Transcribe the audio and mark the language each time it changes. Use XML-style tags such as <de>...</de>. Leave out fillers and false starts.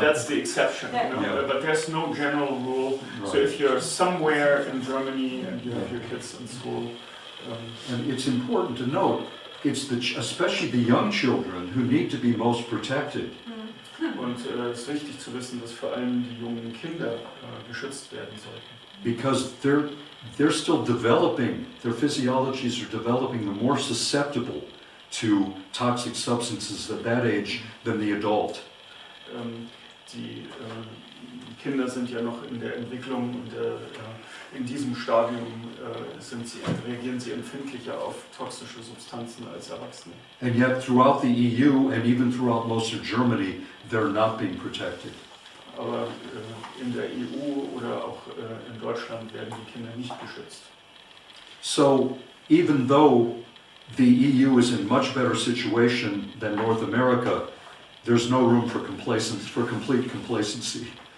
<en>that's the exception, you know? Yeah. But there's no general rule. So Right. if you're somewhere in Germany and you have your kids in school, And it's important to note, it's especially the young children who need to be most protected.</en> <de>und es ist wichtig zu wissen, dass vor allem die jungen Kinder geschützt werden sollten.</de> <en>Because they're still developing, their physiologies are developing, they're more susceptible to toxic substances at that age than the adult.</en> <de>Die Kinder sind ja noch in der Entwicklung und in diesem Stadium reagieren sie empfindlicher auf toxische Substanzen als Erwachsene.</de> <en>And yet throughout the EU and even throughout most of Germany, they're not being protected.</en> <de>Aber in der EU oder auch in Deutschland werden die Kinder nicht geschützt.</de> <en>So even though the EU is in much better situation than North America, there's no room for complete complacency.</en>